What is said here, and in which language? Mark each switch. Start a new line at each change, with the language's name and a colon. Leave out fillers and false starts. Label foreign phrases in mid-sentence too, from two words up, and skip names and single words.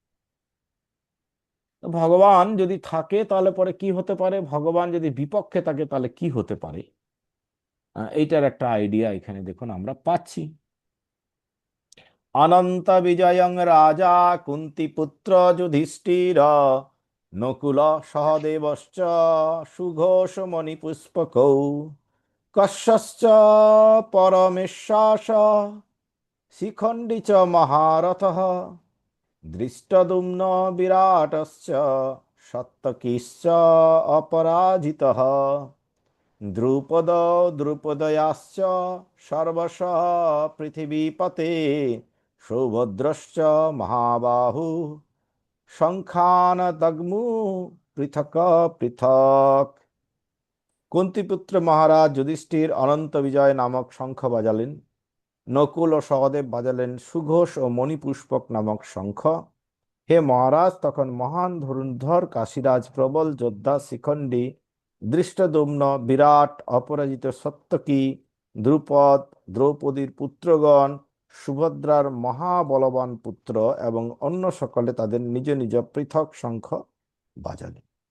Bangla: তো ভগবান যদি থাকে তাহলে পরে কি হতে পারে, ভগবান যদি বিপক্ষে থাকে তাহলে কি হতে পারে, এইটার একটা আইডিয়া এখানে দেখুন আমরা পাচ্ছি।
Sanskrit: অনন্ত বিজয়ং রাজা কুন্তি পুত্র যুধিষ্ঠির নকুল সহদেবশ্চ সুঘোষ মণি পুষ্পকৌ কশ্যশ্চ পরমেশ্বাস শিখণ্ডী চ মহারথঃ দৃষ্টদ্যুম্ন বিরাটশ্চ সত্যকিশ্চ অপরাজিতঃ দ্রুপদ দ্রুপদয়াশ্চ সর্বশ পৃথিবীপতে সৌভদ্রশ্চ মহাবাহু শঙ্খান দগ্মু পৃথক পৃথক।
Bangla: কুন্তিপুত্র মহারাজ যুধিষ্ঠির অনন্ত বিজয় নামক শঙ্খ বাজালেন, নকুল ও সহদেব বাজালেন সুঘোষ ও মণিপুষ্পক নামক শঙ্খ। হে মহারাজ, তখন মহান ধনুর্ধর কাশীরাজ, প্রবল যোদ্ধা শিখণ্ডী, ধৃষ্টদ্যুম্ন, বিরাট অপরাজিত সত্যকী, দ্রুপদ, দ্রৌপদীর পুত্রগণ, সুভদ্রার মহাবলবান পুত্র এবং অন্য সকলে তাদের নিজ নিজ পৃথক শঙ্খ বাজালেন।